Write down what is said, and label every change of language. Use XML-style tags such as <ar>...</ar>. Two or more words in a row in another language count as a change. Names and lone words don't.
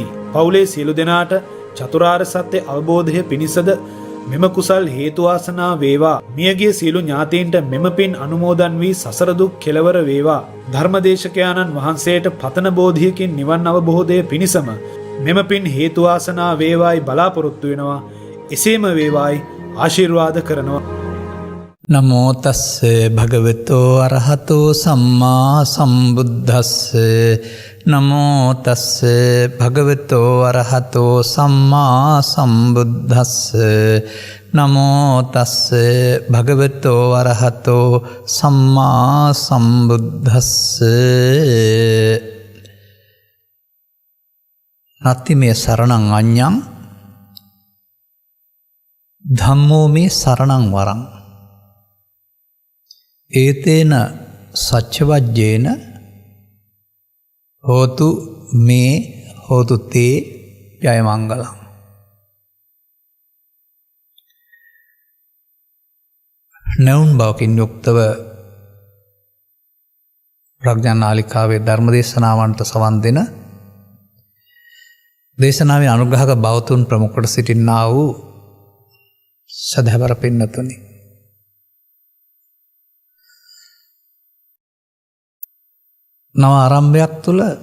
<si>පවුලේ සියලු දෙනාට චතුරාර්ය සත්‍ය අවබෝධය පිණිසද මෙම කුසල් හේතු වාසනා වේවා. මියගිය සියලු ඥාතීන්ට මෙම පින් අනුමෝදන් වී සසර දුක් කෙලවර වේවා. ධර්මදේශකයාණන් වහන්සේට පතන බෝධියකින් නිවන් අවබෝධය පිණිසම මෙම පින් හේතු වාසනා වේවායි බලාපොරොත්තු වෙනවා. එසේම වේවායි ආශිර්වාද කරනවා.</si> <pi>නමෝ තස්ස භගවතෝ අරහතෝ සම්මා සම්බුද්දස්ස. නමෝ තස්ස භගවතෝ අරහතෝ සම්මා සම්බුද්දස්ස. නමෝ තස්ස භගවතෝ අරහතෝ සම්මා සම්බුද්දස්ස. නත්ති මේ සරණං අඤ්ඤං ධම්මෝ මේ සරණං වරං. ඒතේන සච්චවජ්ජේන හෝතු මේ හෝතු තේ ජය මංගලං.</pi> <si>නැවුන් බවකින් යුක්තව ප්‍රඥා නාලිකාවේ ධර්ම දේශනාවන්ට සවන් දෙන දේශනාවේ අනුග්‍රහක බවතුන් ප්‍රමුඛට සිටින්නා වූ සදහවර පින්නතුනි, නව ආරම්භයක් තුළ</si>